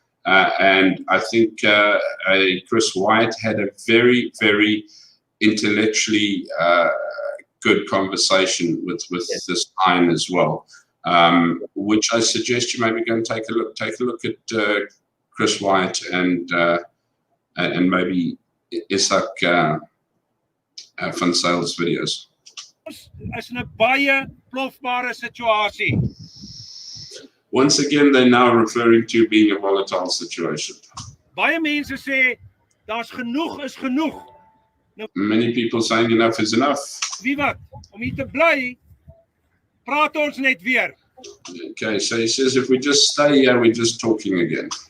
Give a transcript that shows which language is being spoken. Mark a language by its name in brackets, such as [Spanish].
[English] And I think Chris Wyatt had a very, very intellectually good conversation with this Hein as well, which I suggest you maybe go and take a look at Chris Wyatt and maybe Izak van Zyl's videos. [Afrikaans] Is 'n baie plofbare situasie. [English] Once again, they're now referring to being a volatile situation. [Afrikaans] Baie mense sê daar's genoeg is genoeg. [English] Many people saying enough is enough. [Afrikaans] Wie wat? Om hier te bly, praat ons net weer. [English] Okay, so he says if we just stay here, we're just talking again.